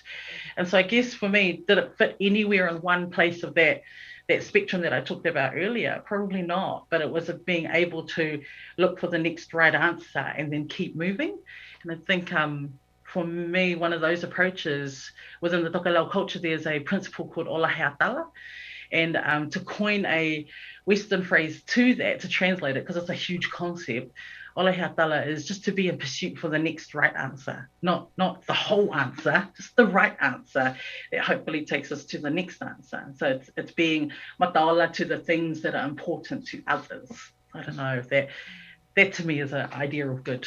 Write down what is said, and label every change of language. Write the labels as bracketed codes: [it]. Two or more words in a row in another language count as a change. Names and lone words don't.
[en] And so I guess for me, did it fit anywhere in one place of that spectrum that I talked about earlier? Probably not, but it was being able to look for the next right answer and then keep moving. And I think for me, one of those approaches within the Taeaomanino culture, there's a principle called [sm] ola hea tala. [en] And to coin a Western phrase to that, to translate it, because it's a huge concept, [sm] ola hea tala [en] is just to be in pursuit for the next right answer, not the whole answer, just the right answer that hopefully takes us to the next answer. So it's being mataola to the things that are important to others. I don't know if that to me is an idea of good.